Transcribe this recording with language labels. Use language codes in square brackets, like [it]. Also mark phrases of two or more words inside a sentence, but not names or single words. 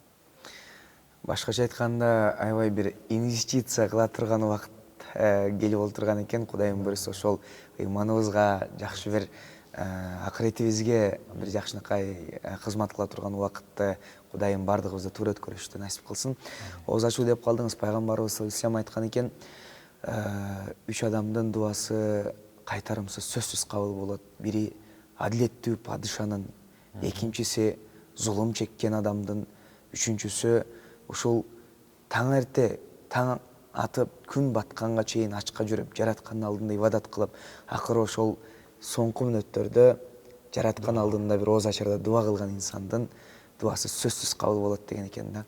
[ky] Башкача айтканда аябай бир инвестиция кыла турган убакыт келип олтурган экен. Кудайым буюрса ошол ыйманыбызга жакшы бир акыретибизге бир жакшынакай кызмат кыла турган убакытты Кудайым бардыгыбызды туура өткөрүштү насип кылсын. Ооз ачуу деп калдыңыз. Пайгамбарыбыз [ar] صلى الله عليه وسلم [ky] айткан экен, 3 адамдын дуасы кайтарымсыз сөзсүз кабыл болот. Бири адилеттүү падышанын, экинчиси зулум чеккен адамдын, үчүнчүсү ушул таң эрте, таң атып, күн батканга чейин ачка жүрүп, жараткандын алдында ибадат кылып, акыры ошол соңку мүнөттөрдө жараткан алдында бир ооз ачарда дуа кылган инсандын дуасы сөзсүз кабыл болот деген экен да.